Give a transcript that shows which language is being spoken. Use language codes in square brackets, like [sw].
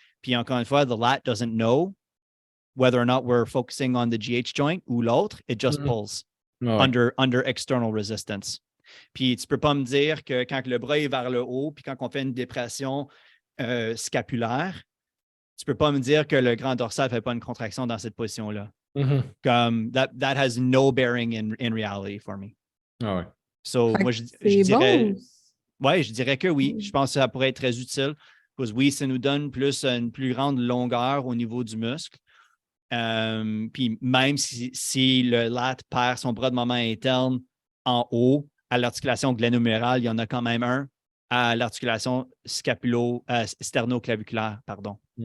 [fr] Puis encore une fois, [en] the lat doesn't know whether or not we're focusing on the GH joint [fr] ou l'autre, [en] it just pulls under external resistance. [fr] Puis tu ne peux pas me dire que quand le bras est vers le haut, puis quand on fait une dépression scapulaire, tu ne peux pas me dire que le grand dorsal ne fait pas une contraction dans cette position-là. [en] Comme that has no bearing in reality for me. [fr] Ah ouais. So, moi, je dirais, je dirais que oui. Je pense que ça pourrait être très utile. Parce que oui, ça nous donne une plus grande longueur au niveau du muscle. Puis même si le lat perd son bras de moment interne en haut à l'articulation gléno-humérale, il y en a quand même un à l'articulation sternoclaviculaire, pardon.